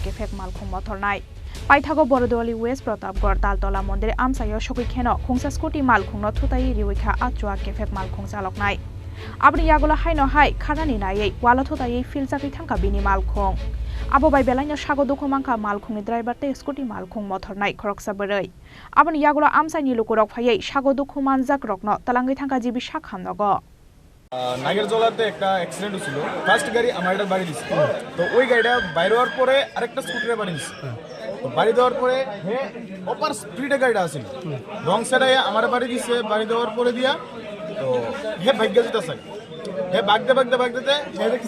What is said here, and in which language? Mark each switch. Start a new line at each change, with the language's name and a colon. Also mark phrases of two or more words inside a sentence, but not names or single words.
Kok Borok: effect Malkhung mothornai Paithago Borodwali West Pratapgarh Taltola mondir amsayo sokui kheno khungsa scooty Malkhung no thutayei riwikha a Chowak effect Malkhung chaloknai aboni yagola haino hai khanani nai walo thutayei filjagui thangka bini Malkhung abo bai belaino sago dukhu mangkha Malkhung ni driver te scooty Malkhung mothornai khoroksa bwrei aboni yagola amsaini lukurok phaiei sago dukhu manjak rokno talangui thangka jibi sakhamnogo
Bangla: নাগের জলাতে একটা অ্যাক্সিডেন্ট হয়েছিল ফার্স্ট গাড়ি আমার এটা বাড়ি দিছে তো ওই গাড়িটা বাইরে হওয়ার পরে আরেকটা স্কুটারে বাড়ি দিছে তো বাড়ি দেওয়ার পরে হে অপার স্পিডে গাড়িটা আসছিল
English: wrong side
Bangla: আমার বাড়ি দিছে বাড়ি দেওয়ার পরে দিয়া তো হে ভাগ্য যেতেছে হে বাগদে হে দেখছি